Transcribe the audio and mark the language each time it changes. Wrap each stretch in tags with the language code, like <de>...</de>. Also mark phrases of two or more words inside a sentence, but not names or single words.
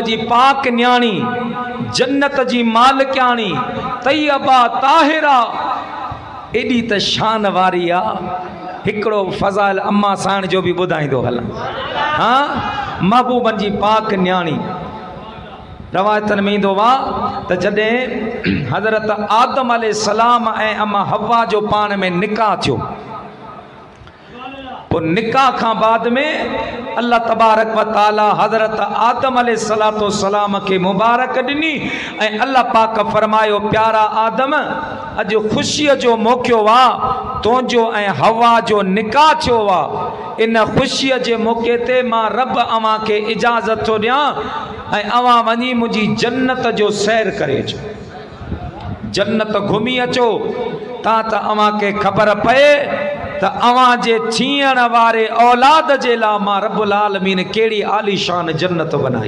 <sd>जी पाक न्याणी जन्नत जी मालिकाणी तैयबा ताहिरा एडी त शान वारी आ हिकड़ो फज़ाइल अम्मा साण जो भी बुधाइंदो हल हाँ महबूब जी पाक न्याणी रवायतन में इंदो वा त जडे हजरत आदम अलैहिस्सलाम ऐं अम्मा हव्वा जो पान में निकाह थियो पो निकाह का बाद में</sd> <ar>الله تبارك وتعالى</ar> <sd>हज़रत आदम</sd> <ar>عليه الصلاة والسلام</ar> <sd>के मुबारक दिनी ऐं अल्लाह पाक फरमायो प्यारा आदम अज खुशी जो मौक़ो वा तुझो ऐं हवा जो निकाह थियो वा इन खुशी के मौके ते मां रब अवां के इजाजत तो दियां ऐं अवां वनी मुझी जन्नत जो सैर करे अचो जन्नत घुमी अचो ता त अवां के खबर पए त अवां जे थियण वारे औलाद जे ला मां</sd> <ar>رب العالمين</ar> <sd>केड़ी आलीशान जन्नत बनाई।</sd>